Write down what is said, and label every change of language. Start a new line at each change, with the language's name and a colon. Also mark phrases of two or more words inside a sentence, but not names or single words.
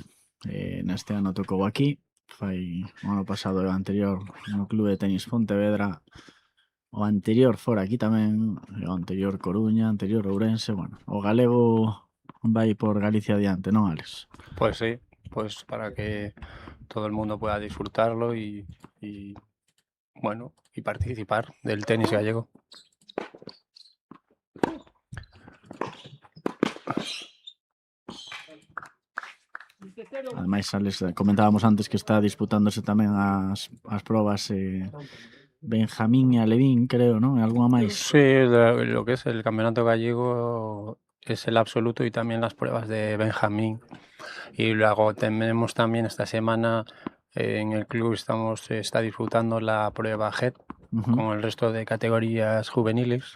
Galician: Neste ano tocou aquí, fai o ano pasado e o anterior no Clube de Tenis Pontevedra, o anterior fora aquí tamén, o anterior Coruña, anterior Ourense. Bueno, o galego vai por Galicia adiante, non, Alex?
Spanish: Pues sí, pues para que todo el mundo pueda disfrutarlo y bueno, y participar del tenis gallego.
Galician: Ademais, Alex, comentábamos antes que está disputándose tamén as probas Benjamín e Alevín, creo, non? Algunha máis?
Spanish: Sí, lo que es el campeonato gallego es el absoluto y también las pruebas de Benjamín. Y luego tenemos también esta semana en el club está disfrutando la prueba GET con el resto de categorías juveniles.